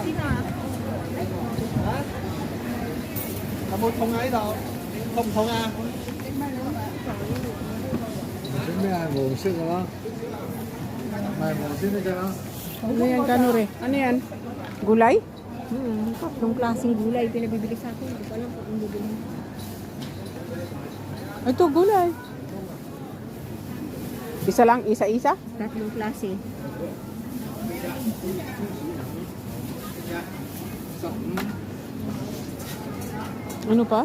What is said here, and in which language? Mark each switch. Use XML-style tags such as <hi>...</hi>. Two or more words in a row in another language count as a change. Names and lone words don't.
<vi>Hả? Là một thùng ấy đâu? Không thùng à?</vi> <id>Ini mau sih kalau mau sih nih kalau</id> <tl>Ano yan, Kanore? Ano yan? Gulay? Tatlong klaseng gulay pinabibili sa akin. Hindi ko alam kung ano bibili. Ito, gulay. Isa lang, isa-isa? Tatlong klase. Ano pa?</tl>